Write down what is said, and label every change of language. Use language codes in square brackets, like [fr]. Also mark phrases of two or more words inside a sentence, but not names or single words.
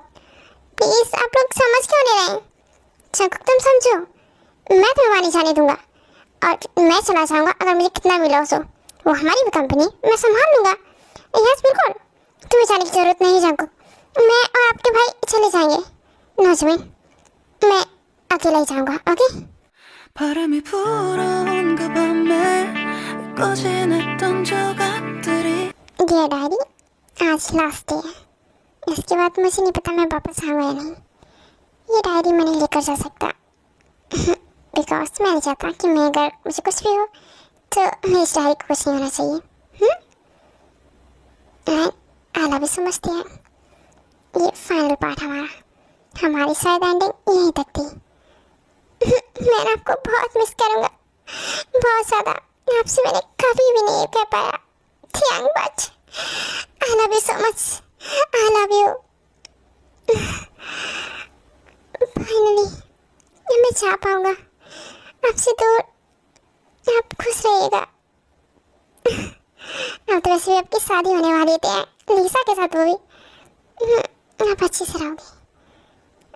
[hi] प्लीज़, आप लोग समझ क्यों नहीं रहे? चंकुक तुम समझो, मैं तुम्हें वहाँ नहीं जाने दूँगा और मैं चला जाऊँगा अगर मुझे कितना भी लॉस हो। वो हमारी भी कंपनी, मैं संभाल लूँगा। यस बिल्कुल, तुम्हें जाने की ज़रूरत नहीं चंकुक। मैं और आपके भाई चले जाएंगे। नजमीन, मैं अकेला ही जाऊंगा, ओके? [ko] 바람이 불어온 그 밤에 꺼진 했던 조각들이 [en] dear diary, [hi] आज [en] last day [hi] है। इसके बाद मुझे नहीं पता मैं वापस आऊँगा या नहीं। ये डायरी मैं नहीं लेकर जा सकता बिकॉज मैं नहीं चाहता कि मैं अगर मुझे कुछ भी हो तो मेरी इस डायरी को कुछ नहीं होना चाहिए। [en] I love you so much dear. [hi] ये [en] final part [hi] हमारी शायद एंडिंग यहीं तक थी। मैं आपको बहुत मिस करूँगा, बहुत ज़्यादा। आपसे मैंने कभी भी नहीं कह पाया थियांग, [en] but I love you so much, I love you. [hi] फाइनली मैं जा पाऊँगा आपसे दूर। आप खुश रहिएगा। अब तो वैसे भी आपकी शादी होने वाली थी लिसा के साथ, वो भी। आप अच्छे से रहोगे।